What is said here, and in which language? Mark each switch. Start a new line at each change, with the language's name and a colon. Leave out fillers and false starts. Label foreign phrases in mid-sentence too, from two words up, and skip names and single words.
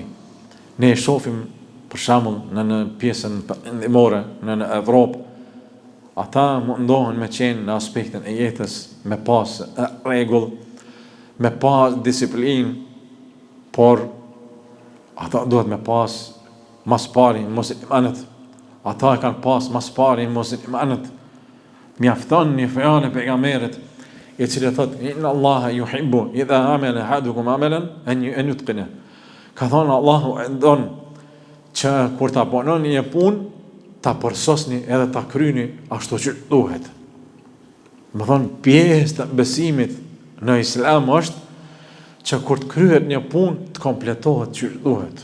Albanian: Ne e shohim për shembull në pjesën perëndimore në Evropë, ata mundohen me qenë në aspektin e jetës, me pas rregull, me pas disiplinë, por ata duhet me pas mas pari muslimanët. Ata kanë pas mas pari muslimanët. Mjafton një fjalë e pejgamberit i cili thotë:
Arabic: "إن الله يحب إذا عمل أحدكم عملا أن يتقنه."
Albanian: Ka thonë Allahu e don që kur ta punoni një punë, ta përsosni edhe ta kryeni ashtu që duhet. Më thonë, pjesë të besimit në Islam është që kur të kryhet një punë të kompletohet që duhet.